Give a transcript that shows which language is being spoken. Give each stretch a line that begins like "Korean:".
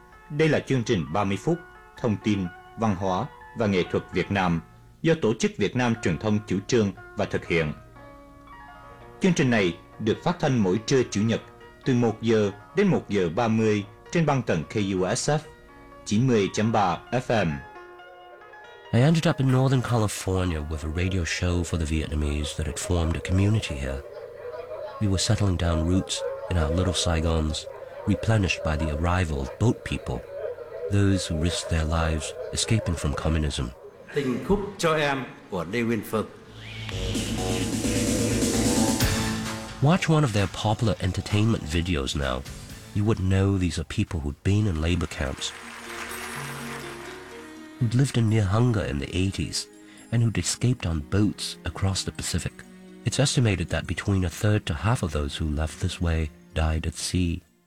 Vietnamese: Đây là chương trình 30 phút thông tin văn hóa và nghệ thuật Việt Nam do Tổ chức Việt Nam Truyền thông chủ trương và thực hiện. Chương trình này được phát thanh mỗi trưa Chủ nhật từ 1 giờ đến 1 giờ 30 trên băng tần KUSF 90.3 FM.
English: I ended up in Northern California with a radio show for the Vietnamese that had formed a community here. We were settling down roots in our little Saigons, replenished by the arrival of boat people, those who risked their lives escaping from communism.
Vietnamese: Tình khúc cho em của Lê Nguyên Phương.
English: Watch one of their popular entertainment videos now. You would know these are people who'd been in labor camps, who'd lived in near hunger in the 80s, and who'd escaped on boats across the Pacific. It's estimated that between a third to half of those who left this way died at sea.